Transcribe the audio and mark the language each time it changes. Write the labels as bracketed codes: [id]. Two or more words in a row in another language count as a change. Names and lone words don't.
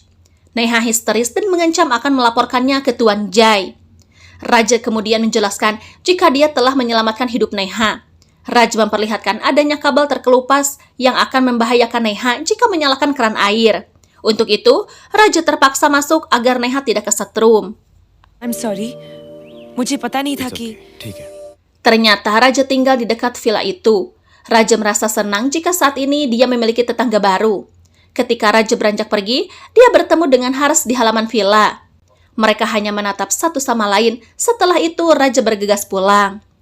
[id] Neha histeris dan mengancam akan melaporkannya ke Tuan Jai. Raja kemudian menjelaskan jika dia telah menyelamatkan hidup Neha. Raj memperlihatkan adanya kabel terkelupas yang akan membahayakan Neha jika menyalakan keran air. Untuk itu, Raja terpaksa masuk agar Neha tidak kesetrum. [en] I'm sorry, [hi] मुझे पता नहीं था कि ठीक है. [id] Ternyata Raja tinggal di dekat villa itu. Raja merasa senang jika saat ini dia memiliki tetangga baru. Ketika Raja beranjak pergi, dia bertemu dengan Harsh di halaman villa. Mereka hanya menatap satu sama lain. Setelah itu, Raja bergegas pulang.